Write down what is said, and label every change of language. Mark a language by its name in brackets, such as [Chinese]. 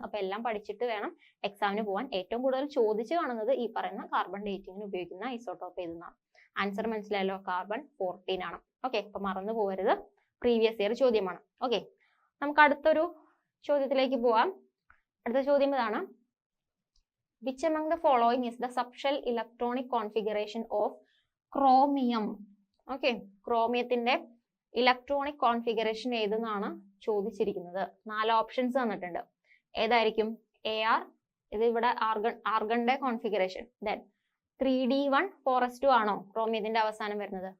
[Malayalam] അപ്പൊ എല്ലാം പഠിച്ചിട്ട് വേണം എക്സാമിന് പോകാൻ. ഏറ്റവും കൂടുതൽ ചോദിച്ചു കാണുന്നത് ഈ പറയുന്ന കാർബൺ ഡേറ്റിങ്ങിന് ഉപയോഗിക്കുന്ന ഐസോട്ടോപ്പ് ഏതെന്നാണ്. ആൻസർ മനസ്സിലായല്ലോ? കാർബൺ 14 ആണ്. ഓക്കെ, അപ്പൊ മറന്നു പോകരുത്, പ്രീവിയസ് ഇയർ ചോദ്യമാണ്. ഓക്കെ, നമുക്ക് അടുത്തൊരു ചോദ്യത്തിലേക്ക് പോവാം. അടുത്ത ചോദ്യം ഇതാണ്. [English] Which among the following is the subshell electronic configuration of [Malayalam] chromium. Okay, ക്രോമിയത്തിന്റെ electronic configuration ഏതെന്നാണ് ചോദിച്ചിരിക്കുന്നത്. 4 ഓപ്ഷൻസ് തന്നിട്ടുണ്ട്. ഏതായിരിക്കും? AR, ഇത് ഇവിടെ ആർഗണിന്റെ കോൺഫിഗറേഷൻ. ദെൻ 3D1 4s2 ആണോ ക്രോമിയത്തിന്റെ അവസാനം വരുന്നത്?